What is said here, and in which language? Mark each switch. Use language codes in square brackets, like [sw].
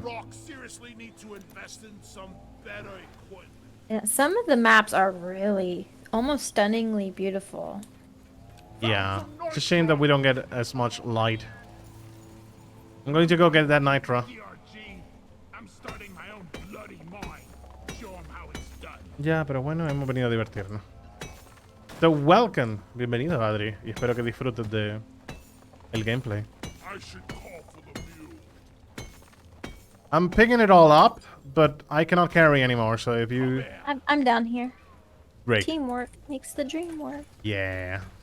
[en] Deep Rock seriously need to invest in some better equipment. Yeah, some of the maps are really almost stunningly beautiful. Yeah, it's a shame that we don't get as much light. I'm going to go get that nitra. DRG, I'm starting my own bloody mine. Show 'em how it's done. [es] Ya, pero bueno, hemos venido a divertirnos. [en] So, welcome. [es] Bienvenido, Adri. Y espero que disfrutes de el gameplay. [en] I should call for the mule. I'm picking it all up, but I cannot carry anymore, so if you... I'm down here. Great. Teamwork makes the dream work. Yeah.